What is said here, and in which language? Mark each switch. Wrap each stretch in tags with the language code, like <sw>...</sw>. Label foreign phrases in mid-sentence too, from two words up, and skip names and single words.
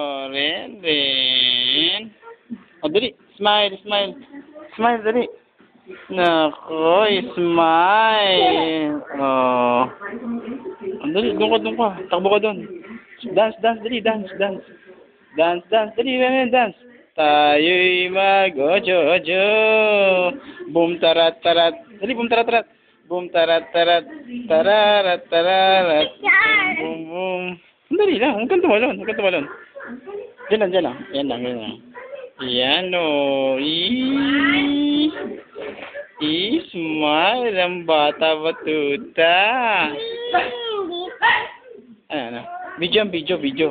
<tl>Ren. O, dali.</tl> <en>Smile, smile.</en> <tl>Smile, dali. Nako, smile. Oh. Dali, doon ka. Takbo ka doon.</tl> <en>Dance, dance, dali, dance, dance. Dance, dance,</en> <tl>dali, Ren, dance. Tayo'y mag-ojo-ojo. Boom, tarat, tarat. Dali, boom, tarat, tarat. Boom, tarat, tarat. Tararat, tararat. Boom, boom. Dali lang, huwag kang tumalon, huwag kang tumalon. Diyan lang, diyan lang. Yan lang, yan lang. Yan o. Smile ang bata batuta. Ano?</tl> <en>Video, video, video.</en>